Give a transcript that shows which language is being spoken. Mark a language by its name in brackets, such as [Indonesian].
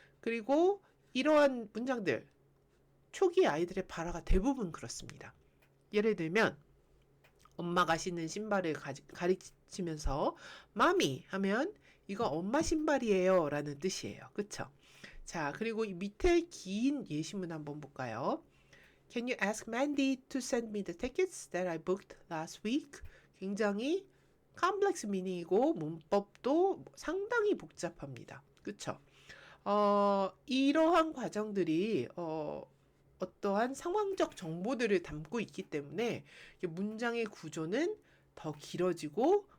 [Korean] 그리고 이러한 문장들 초기 아이들의 발화가 대부분 그렇습니다. 예를 들면 엄마가 신는 신발을 가리치면서 마미 하면 이거 엄마 신발이에요 라는 뜻이에요. 그쵸? 자, 그리고 이 밑에 긴 예시문 한번 볼까요? [English] Can you ask Mandy to send me the tickets that I booked last week? [Korean] 굉장히 컴플렉스 미닝이고 문법도 상당히 복잡합니다. 그쵸? 이러한 과정들이 어떠한 상황적 정보들을 담고 있기 때문에 문장의 구조는 더 길어지고